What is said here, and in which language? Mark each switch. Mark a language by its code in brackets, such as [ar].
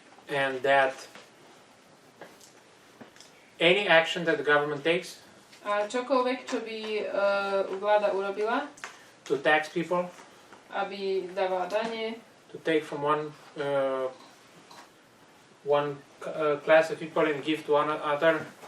[en] And that any action that the government takes [sk] A čokoľvek, čo by vláda urobila, [en] to tax people, [sk] aby dávala dane, [en] to take from one class of people and give to another,